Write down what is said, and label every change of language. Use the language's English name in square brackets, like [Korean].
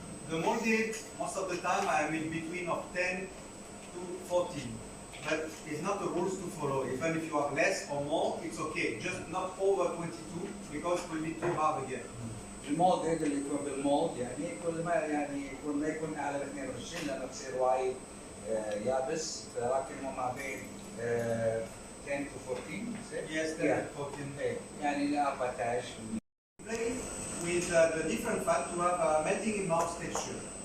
[English] The molded, most of the time I am in between of 10 to 14. But it's not the rules to follow. Even if you have less or more, it's okay. Just not over 22 because it will be too hard again. [Arabic] المولد اللي يكون بالمولد يعني كل ما يكون ما يكون اعلى من 22 لانه بصير وايد يابس، لكن هو ما بين 10 [English] to 14. Yes, 10 to 14. [Arabic] يعني 14. [English] Play with the different fat to have a melting in mouth texture.